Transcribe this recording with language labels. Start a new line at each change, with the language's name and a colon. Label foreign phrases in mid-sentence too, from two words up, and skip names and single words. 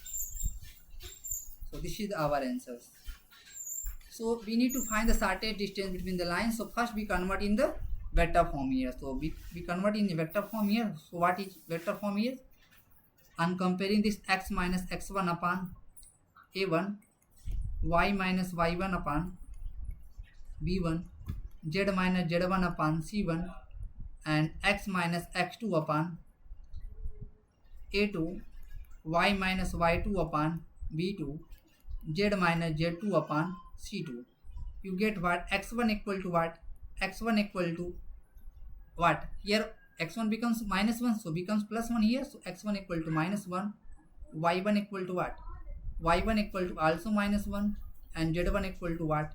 English: So this is our answers. So we need to find the shortest distance between the lines. So first we convert in the vector form here. So we convert in the vector form here. So what is vector form here? I'm comparing this x minus x1 upon a1, y minus y1 upon b1, z minus z1 upon c1, and x minus x2 upon a2, y minus y2 upon b2, z minus z2 upon c2. You get what? X1 equal to what? X1 equal to what? Here x1 becomes minus 1, so becomes plus 1 here. So x1 equal to minus 1, y1 equal to what? Y1 equal to also minus 1, and z1 equal to what?